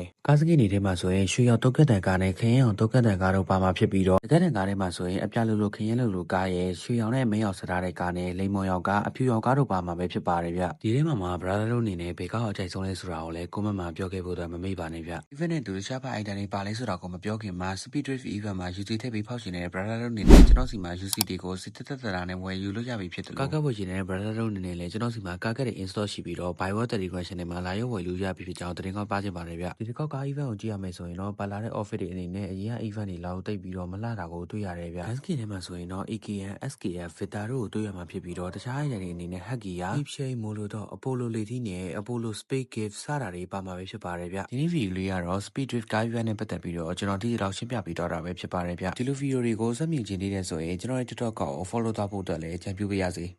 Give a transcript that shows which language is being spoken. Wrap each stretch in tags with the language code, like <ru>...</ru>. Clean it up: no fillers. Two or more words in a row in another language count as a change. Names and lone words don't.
<my>။ကားစကိနေထဲမှာဆိုရင်ရွှေရောင်တုတ်ကတ်တန်ကားနဲ့ခရင်အောင်တုတ်ကတ်တန်ကားတို့ပါမှာဖြစ်ပြီးတော့တကတ်တန်ကားထဲမှာဆိုရင်အပြလိုလိုခရင်လိုလိုကားရဲ့ရွှေရောင်နဲ့မင်းရောင်စထားတဲ့ကားနဲ့လိမ်မော်ရောင်ကားအဖြူရောင်ကားတို့ပါမှာပဲဖြစ်ပါတယ်ဗျ။ဒီထဲမှာ brother တို့ အနေနဲ့ဘယ်ကားကိုအကြိုက်ဆုံးလဲဆိုတာကိုလည်း comment မှာပြောခဲ့ဖို့တော့မမေ့ပါနဲ့ဗျ။ event နဲ့တူတခြားပါအိုင်တန်တွေပါလဲဆိုတာကိုမပြောခင်မှာ Speed Drift event မှာ UC ထည့်ပြီးဖောက်ရှင်နေတဲ့ brother တို့အနေနဲ့ ကျွန်တော်စီမှာ UC တွေကိုစစ်တက်တက်တာနဲ့ဝယ်ယူလို့ရပြီဖြစ်တယ်လို့ကားကပ်ဖို့ရှင်နေတဲ့ brother တို့အနေနဲ့လည်းကျွန်တော်စီမှာကားကပ်တွေ install ရှိပြီးတော့</my> <en>buy one</en> <my>Telegram channel မှာလာရောက်ဝယ်လို့ရပြီဖြစ်ကြောင်းသတင်းကောင်းပါချင်ပါတယ်ဗျ။ဒီတစ်ခေါက်ကား event ကိုကြည့်ရမယ်ဆိုရင်တော့ပါလာတဲ့ office တွေအနေနဲ့အရင်က event တွေလောက်တိတ်ပြီးတော့မလှတာကိုတွေ့ရတယ်ဗျ။ SK ထဲမှာဆိုရင်တော့ AKN, SKF, Vita တို့ကိုတွေ့ရမှာဖြစ်ပြီးတော့တခြားအိမ်တွေအနေနဲ့ Huggier, Ipshay, Molotov, Apollo Lady နဲ့ Apollo Space Gift စတာတွေပါမှာပဲဖြစ်ပါတယ်ဗျ။ဒီနေ့ဗီဒီယိုလေးကတော့ Speed Drift ကား event နဲ့ပတ်သက်ပြီးတော့ကျွန်တော်ဒီလောက်ရှင်းပြပေးတော့တာပဲဖြစ်ပါတယ်ဗျ။ဒီလိုဗီဒီယိုတွေကိုစက်မြင်ချင်သေးတဲ့ဆိုရင်ကျွန်တော်ရဲ့ TikTok ကို follow သွားဖို့အတွက်လည်းကြံပြုပေးရစေ။</my>